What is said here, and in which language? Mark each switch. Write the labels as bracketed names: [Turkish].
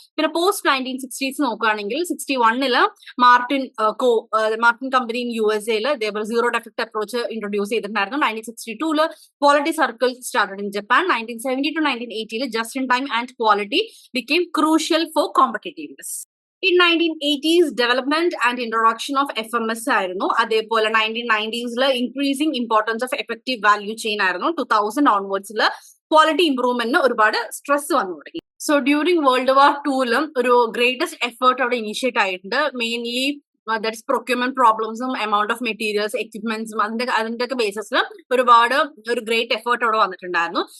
[Malayalam] പിന്നെ post 1960s നോക്കുകയാണെങ്കിൽ 61 Martin company in USA ഇതേപോലെ സീറോ ഡെഫക്ട് അപ്രോച്ച് ഇൻട്രൊഡ്യൂസ് ചെയ്തിട്ടുണ്ടായിരുന്നു. [English] 1962 quality circle started in Japan. 1970 to 1980 just in time and quality became crucial for competitiveness. In 1980s, development and introduction of FMS [Malayalam] ആയിരുന്നു. അതേപോലെ [English] 1990s increasing importance of effective value chain [Malayalam] ആയിരുന്നു. 2000 onwards quality ഇംപ്രൂവ്മെന്റിന് ഒരുപാട് stress വന്നു തുടങ്ങി. So during world war ടൂലും ഒരു greatest effort അവിടെ initiate ആയിട്ടുണ്ട്. Mainly that's procurement പ്രോബ്ലംസും amount of materials എക്യുപ്മെന്റ്സും അതിന്റെ ഒക്കെ ബേസിസിൽ ഒരുപാട് ഒരു ഗ്രേറ്റ് എഫേർട്ട് അവിടെ വന്നിട്ടുണ്ടായിരുന്നു.